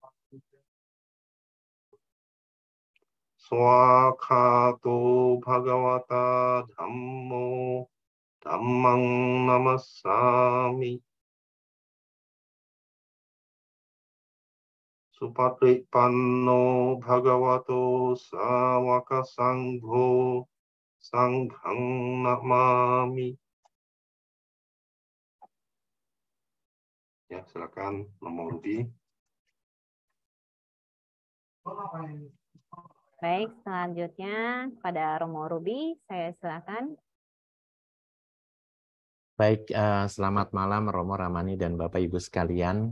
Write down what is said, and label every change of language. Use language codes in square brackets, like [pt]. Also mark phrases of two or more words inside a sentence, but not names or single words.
[pi] Swakato Bhagavata Dhammo Dhammang Namassami Supatipanno Bhagavato Sawaka Sangho Sanghang Namami. [id] Ya, silakan nomor Ruby. Baik, selanjutnya pada Romo Ruby, saya silakan. Baik, selamat malam Romo, Ramani, dan Bapak Ibu sekalian.